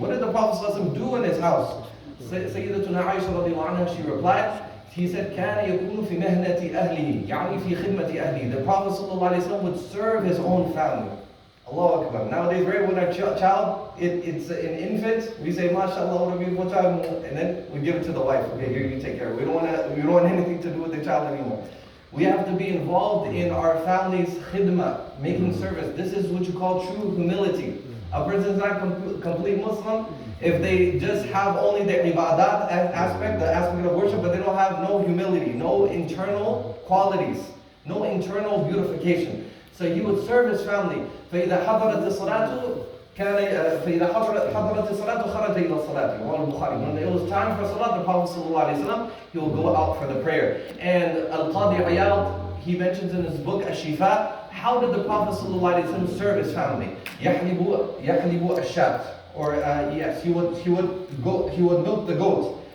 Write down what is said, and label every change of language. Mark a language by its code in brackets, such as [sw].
[en] What did the Prophet sallallahu alaihi wasallam do in his house? Sayyidatuna Aisha radiallahu anha, she replied, he said, [ar] كان يكون في مهنة أهله, يعني في خدمة أهله. [en] The Prophet sallallahu alaihi wasallam would serve his own family. Allahu Akbar. Nowadays, right, when our child, it's an infant, we say, MashaAllah, what a beautiful child, and then we give it to the wife. Okay, here, you take care of it. We don't want anything to do with the child anymore. We have to be involved in our family's khidmah, making service. This is what you call true humility. A person is not complete Muslim if they just have only the ibadat aspect, the aspect of worship, but they don't have no humility, no internal qualities, no internal beautification. So he would serve his family. [ar] فإذا حضرت الصلاة فإذا حضرت الصلاة خرج إلى الصلاة. [en] When it was time for salat, the Prophet ﷺ, he will go out for the prayer. And Al-Qadi Iyad, he mentions in his book Ash-Shifa, how did the Prophet ﷺ serve his family? [ar] يحلب الشاة, [en] or yes, he would milk the goat.